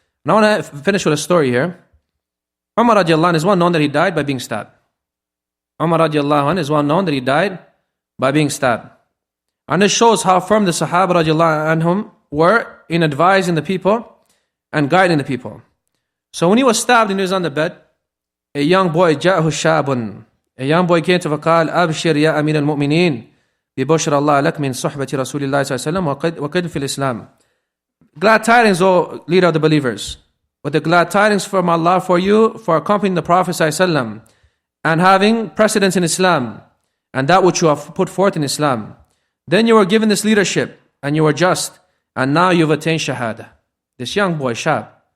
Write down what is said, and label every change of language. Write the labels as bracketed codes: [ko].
[en] And I want to finish with a story here. Umar radiallahu anh is well known that he died by being stabbed. Umar radiallahu anh is well known that he died by being stabbed. And this shows how firm the Sahaba radiallahu anhum were in advising the people and guiding the people. So when he was stabbed and he was on the bed, a young boy, [ar] جاءه شاب, [en] a young boy came to [ar] فقال أبشر يا أمير المؤمنين ببشر الله لك من صحبة رسول الله صلى الله عليه وسلم وقد في الإسلام. [en] Glad tidings, O leader of the believers. But the glad tidings from Allah for you for accompanying the Prophet صلى الله عليه وسلم and having precedence in Islam and that which you have put forth in Islam. Then you were given this leadership and you were just and now you've attained shahada. This young boy, shab.